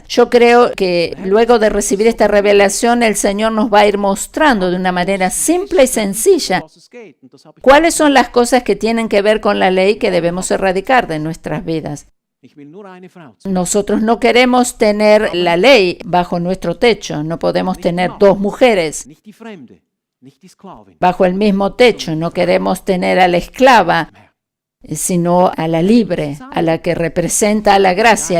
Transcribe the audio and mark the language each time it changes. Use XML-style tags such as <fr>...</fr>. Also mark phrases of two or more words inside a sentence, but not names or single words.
<es>Yo creo que luego de recibir esta revelación, el Señor nos va a ir mostrando de una manera simple y sencilla</es> <de>was es geht. Und das habe ich.</de> <es>cuáles son las cosas que tienen que ver con la ley que debemos erradicar de nuestras vidas.</es> <de>Ich will nur eine Frau.</de> <es>Nosotros no queremos tener la ley bajo nuestro techo, no podemos tener dos mujeres</es> <de>Nicht die Fremde, nicht die Sklavin.</de> <es>bajo el mismo techo, no queremos tener a la esclava, sino a la libre, a la que representa a la gracia.</es>